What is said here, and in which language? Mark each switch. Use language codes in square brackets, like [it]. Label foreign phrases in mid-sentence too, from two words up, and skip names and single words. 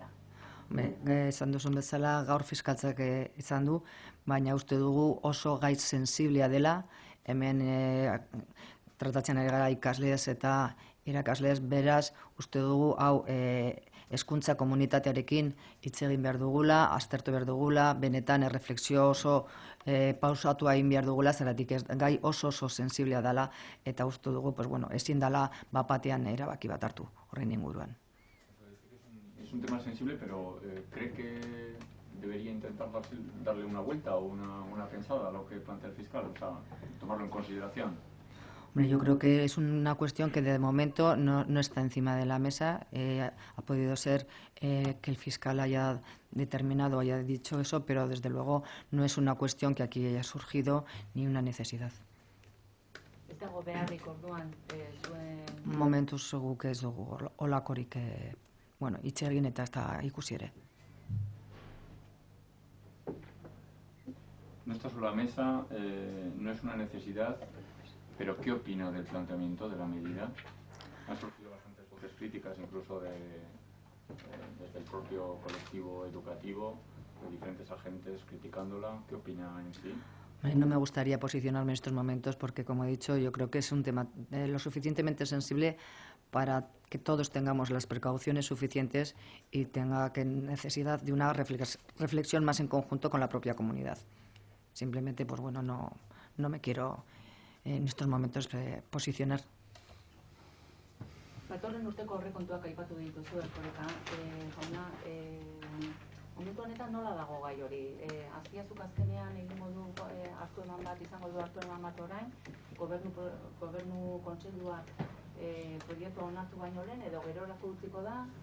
[eu] Esan duzun bezala gaur fiskaltzak izan du, baina uste dugu oso gaitz sensiblea dela, hemen tratatzen ari gara ikasleez eta irakasleez, beraz uste dugu hau hezkuntza komunitatearekin hitz egin behar dugula, aztertu behar dugula, benetan erreflexio oso pausatua egin behar dugula, zeratik gai oso sensiblea dela eta uste dugu ezin dela bapatean erabaki bat hartu horren inguruan. [es] Es un tema sensible, pero ¿cree que debería intentar darle una vuelta o una pensada a lo que plantea el fiscal? O sea, tomarlo en consideración. Hombre, yo creo que es una cuestión que de momento no está encima de la mesa. Ha podido ser que el fiscal haya determinado, haya dicho eso, pero desde luego no es una cuestión que aquí haya surgido ni una necesidad. [eu] Ez dago beharrik orduan zuen... Momentuz guk ez dugu olakorik hitz egin eta ez da ikusi ere. [es] No está sobre la mesa, no es una necesidad, pero ¿qué opina del planteamiento de la medida? Han surgido bastantes voces críticas, incluso desde el propio colectivo educativo, de diferentes agentes criticándola. ¿Qué opina en sí? No me gustaría posicionarme en estos momentos porque, como he dicho, yo creo que es un tema lo suficientemente sensible para que todos tengamos las precauciones suficientes y tenga necesidad de una reflexión más en conjunto con la propia comunidad. Simplemente, no no me quiero en estos momentos posicionar. [eu] Datorren urteko aurrekontuak aipatu dituzu, Erkoreka jauna, momentu honetan nola dago gai hori? Azpiazuk azkenean egingo du hartu eman bat, izango du hartu eman bat orain, gobernu kontseiluak proiektu onartu baino lehen, edo gerorako utziko da?